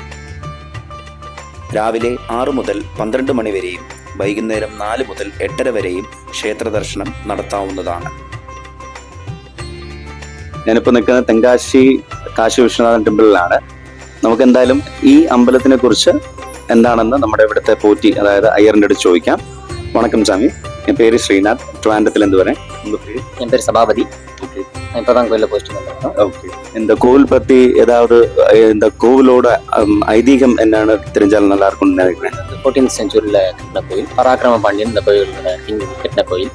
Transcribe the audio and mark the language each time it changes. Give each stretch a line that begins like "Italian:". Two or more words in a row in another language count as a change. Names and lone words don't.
Malayalam: രാവിലെ 6 മുതൽ 12 മണി വരെയും വൈകുന്നേരം 4 മുതൽ 8:30 വരെയും ക്ഷേത്ര ദർശനം നടത്താവുന്നതാണ്. ഞാനിപ്പോൾ നിൽക്കുന്നത് തെങ്കാശി കാശി വിശ്വനാഥൻ ടെമ്പിളിലാണ്. നമുക്ക് എന്തായാലും ഈ അമ്പലത്തിനെ കുറിച്ച് എന്താണെന്ന് നമ്മുടെ ഇവിടുത്തെ പോറ്റി, അതായത് അയ്യറിൻ്റെ അടുത്ത് ചോദിക്കാം.
Tamil: வணக்கம் சாமி, என் பேர் ஸ்ரீநாத், ட்ரிவாண்டத்துலேருந்து வரேன். உங்கள் பேர்? என் பேர் சபாபதி. ஓகே, நான் இப்போ தான் கோயிலில் போஸ்ட் வந்தேன். ஓகே, இந்த கோவில் பற்றி ஏதாவது, இந்த கோவிலோட ஐதீகம் என்னன்னு தெரிஞ்சாலும் நல்லா இருக்கும்னு நினைக்கிறேன். 14th செஞ்சுரியில் கட்டின கோயில், பராக்கிரம பாண்டியன் இந்த கோயிலோட கிங் கட்டின கோயில்.